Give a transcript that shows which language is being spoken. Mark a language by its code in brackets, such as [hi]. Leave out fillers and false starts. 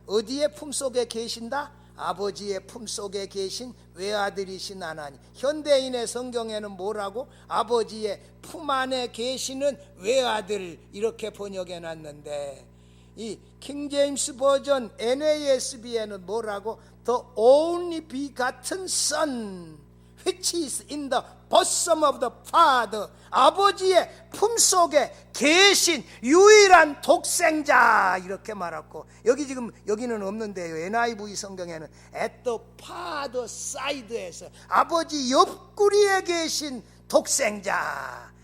[ko] 어디에 품속에 계신다? 아버지의 품속에 계신 외아들이신 하나님. 현대인의 성경에는 뭐라고? 아버지의 품 안에 계시는 외아들, 이렇게 번역해놨는데 이 킹제임스 버전 NASB에는 뭐라고? [en] The only begotten Son which is in the bosom of the Father. [ko] 아버지의 품속에 계신 유일한 독생자, 이렇게 말했고, 여기 지금 여기는 없는데요. NIV 성경에는 at the Father side에서 아버지 옆구리에 계신 독생자.